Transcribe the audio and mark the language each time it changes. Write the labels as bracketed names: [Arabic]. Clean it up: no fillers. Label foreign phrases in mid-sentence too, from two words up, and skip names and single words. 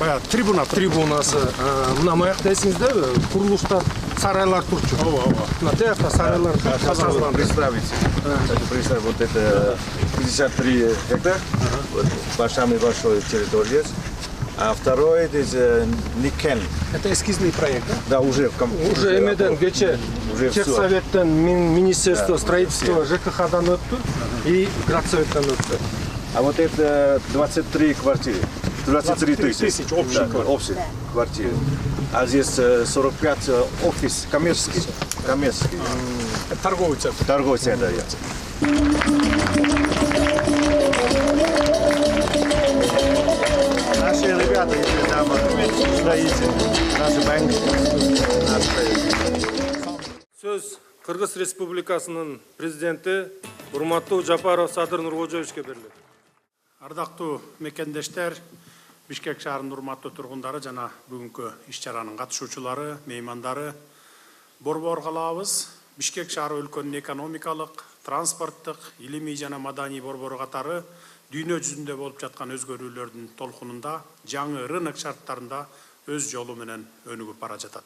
[Kyrgyz] трибунасы. Мына маякта эсиңиздеби? Курулуштар, сарайлар турчу. Мына тиякта сарайлар жасалган. [Russian] Представить. Хочу представить, вот это 53 гектар, вот самый большой территория. А второй это Никен. Это эскизный проект, да? Да, уже [Kyrgyz] эмеден кече Техсоветтен, Министерство строительства, ЖКХ-дан өттү и Градсоветтен өттү. [Russian] А вот это 23 квартиры. 23 тысяч общих квартир. А здесь 45 офис коммерческий. Торговый центр. Торговый центр. Наши ребята, если там строители, наши банки, [Kyrgyz] Сөз Кыргыз Республикасынын президенти Урматтуу Жапаров Садыр Нуркожоевичке берилет. Ардактуу мекендештер, Бишкек шаарынын урматтуу тургундары жана бүгүнкү иш-чаранын катышуучулары, меймандары, борбор калабыз Бишкек шаары өлкөнүн экономикалык, транспорттук, илимий жана маданий борбору катары дүйнө жүзүндө болуп жаткан өзгөрүүлөрдүн толкунунда жаңы рынок шарттарында өз жолу менен өнүгүп бара жатат.